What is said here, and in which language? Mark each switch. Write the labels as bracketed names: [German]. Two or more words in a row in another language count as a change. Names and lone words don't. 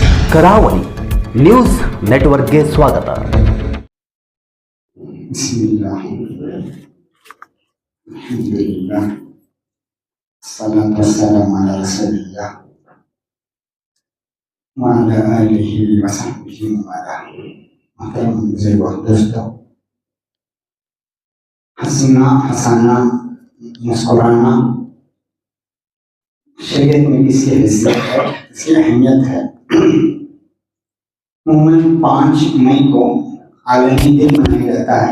[Kannada] ಕರಾವಳಿ ನ್ಯೂಸ್ ನೆಟ್ವರ್ಕ್ಗೆ ಸ್ವಾಗತ. [Arabic] بسم الله الحمد لله الصلاة والسلام على رسول الله وعلى آله وصحبه وعلى. [Urdu] محترم بزرگوں اور دوستوں، ہنسنا ہنسانا مسکرانا شریعت میں اس کی حیثیت ہے، اس کی اہمیت ہے. عموماً 5 مئی کو عالمی دن منایا جاتا ہے.